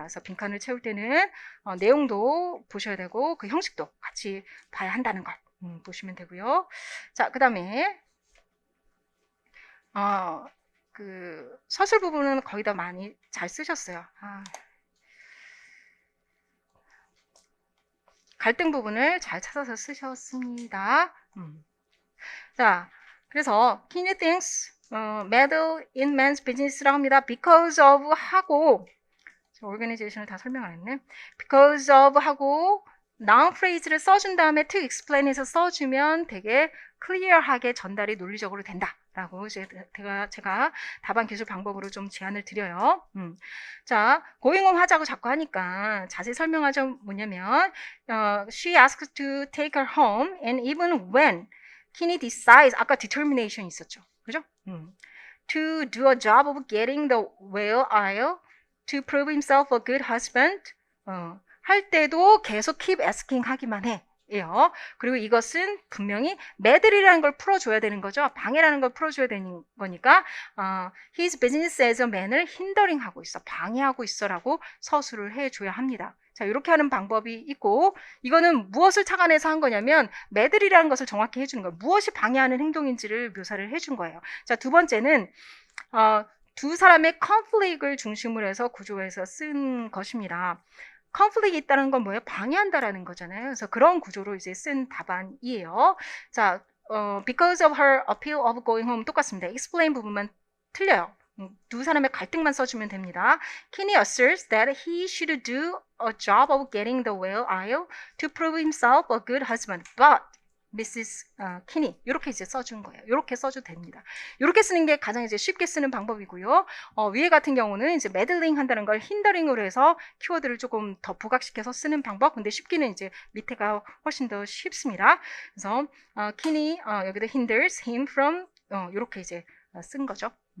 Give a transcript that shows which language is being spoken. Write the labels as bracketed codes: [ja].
[ko] 그래서 빈칸을 채울 때는 내용도 보셔야 되고 그 형식도 같이 봐야 한다는 것 보시면 되고요. 자, 그 다음에 그 서술 부분은 거의 다 많이 잘 쓰셨어요. 갈등 부분을 잘 찾아서 쓰셨습니다. 자, 그래서 [en] Kinney thinks meddle in man's business라고 합니다. because of [ko] 하고 organization을 다 설명 안 했네. [en] because of [ko] 하고 [en] noun phrase [ko] 를 써준 다음에 [en] to explain [ko] 해서 써주면 되게 클리어하게 전달이 논리적으로 된다. 라고 제가 답안 기술 방법으로 좀 제안을 드려요. [en] 자, going home [ko] 하자고 자꾸 하니까 자세히 설명하자면 뭐냐면 [en] she asked to take her home and even when Kinney decides, [ko] 아까 [en] determination [ko] 있었죠. 그죠? [en] to do a job of getting the whale aisle to prove himself a good husband [ko] 할 때도 계속 [en] keep asking [ko] 하기만 해. 예요. 그리고 이것은 분명히 매들이라는 걸 풀어줘야 되는 거죠. 방해라는 걸 풀어줘야 되는 거니까 [en] his business as a man [ko] 을 hindering 하고 있어, 방해하고 있어라고 서술을 해줘야 합니다. 자, 이렇게 하는 방법이 있고, 이거는 무엇을 착안해서 한 거냐면 매들이라는 것을 정확히 해주는 거예요. 무엇이 방해하는 행동인지를 묘사를 해준 거예요. 자, 두 번째는 두 사람의 conflict을 중심으로 해서 구조해서 쓴 것입니다. conflict이 있다는 건 뭐예요? 방해한다라는 거잖아요. 그래서 그런 구조로 이제 쓴 답안이에요. [en] 자, because of her appeal of going home [ko] 똑같습니다. explain 부분만 틀려요. 두 사람의 갈등만 써주면 됩니다. [en] Kinney asserts that he should do a job of getting the whale aisle to prove himself a good husband, but Mrs. [ko] Kinney 이렇게 이제 써준 거예요. 이렇게 써도 됩니다. 이렇게 쓰는 게 가장 이제 쉽게 쓰는 방법이고요. 위에 같은 경우는 이제 meddling 한다는 걸 hindering으로 해서 키워드를 조금 더 부각시켜서 쓰는 방법. 근데 쉽기는 이제 밑에가 훨씬 더 쉽습니다. 그래서 Kinney 여기다 [en] hinders him from [ko] 이렇게 이제 쓴 거죠.